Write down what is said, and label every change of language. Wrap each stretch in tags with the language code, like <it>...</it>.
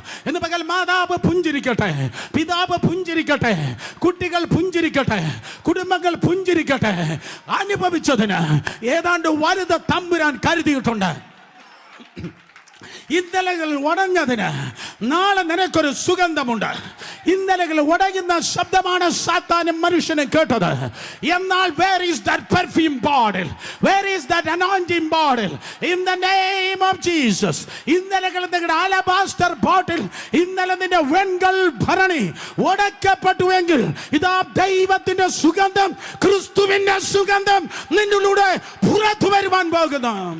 <ml>എന്ന് പകൽ മാതാവ് പുഞ്ചിരിക്കട്ടെ, പിതാവ് പുഞ്ചിരിക്കട്ടെ, കുട്ടികൾ പുഞ്ചിരിക്കട്ടെ, കുടുംബങ്ങൾ പുഞ്ചിരിക്കട്ടെ. അനുഭവിച്ചതിന് ഏതാണ്ട് വലുത് തമ്പുരാൻ കരുതിയിട്ടുണ്ട്. ഇന്നലകൾ ഉടഞ്ഞതിന് നാളെ നിനക്കൊരു സുഗന്ധമുണ്ട്. ഇന്നലകൾ ഉടയുന്ന ശബ്ദമാണ് സാത്താനും മനുഷ്യനും കേട്ടത്. എന്നാൽ</ml> <en>where is that perfume bottle? Where is that anointing bottle? In the name of Jesus.</en> <ml>ഇന്നലകൾ നിങ്ങളുടെ alabaster bottle, ഇന്നലെ നിന്റെ വെങ്കൽ ഭരണി ഉടക്കപ്പെട്ടുവെങ്കിൽ ഇതാ ദൈവത്തിന്റെ സുഗന്ധം, ക്രിസ്തുവിന്റെ സുഗന്ധം നിന്നിലൂടെ പുറത്തു വരുവാൻ പോകുന്നു.</ml>